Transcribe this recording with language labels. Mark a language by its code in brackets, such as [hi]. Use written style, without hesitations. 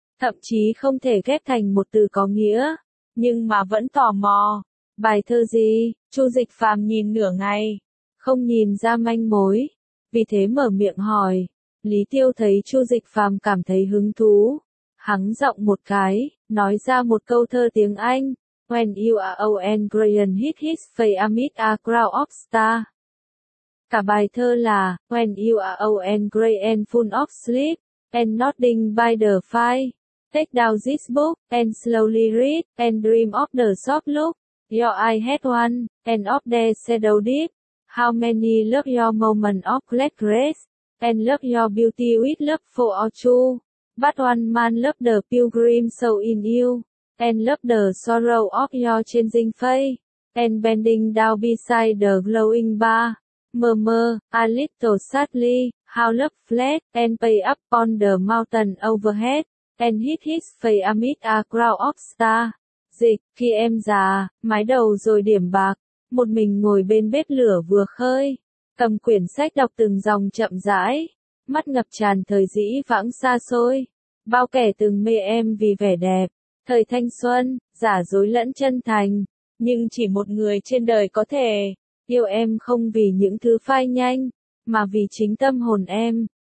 [vi] Thậm chí không thể ghép thành một từ có nghĩa, nhưng mà vẫn tò mò. Bài thơ gì? Chu Dịch Phàm nhìn nửa ngày, không nhìn ra manh mối. Vì thế mở miệng hỏi, Lý Tiêu thấy Chu Dịch Phàm cảm thấy hứng thú. Hắng giọng một cái, nói ra một câu thơ tiếng Anh. [en] When you are old and gray and hit his face amid a crowd of stars. [vi] Cả bài thơ là, [en] when you are old and gray and full of sleep, and nodding by the fire. Take down this book, and slowly read, and dream of the soft look. Your eye had one, and of their shadow deep. How many love your moment of black grace, and love your beauty with love for all true. But one man love the pilgrim soul in you, and love the sorrow of your changing face. And bending down beside the glowing bar, murmur, a little sadly, how love fled, and pay up on the mountain overhead. And hit his face amid a crowd of stars. [vi] Dịch, khi em già, mái đầu rồi điểm bạc, một mình ngồi bên bếp lửa vừa khơi, cầm quyển sách đọc từng dòng chậm rãi, mắt ngập tràn thời dĩ vãng xa xôi, bao kẻ từng mê em vì vẻ đẹp, thời thanh xuân, giả dối lẫn chân thành, nhưng chỉ một người trên đời có thể, yêu em không vì những thứ phai nhanh, mà vì chính tâm hồn em.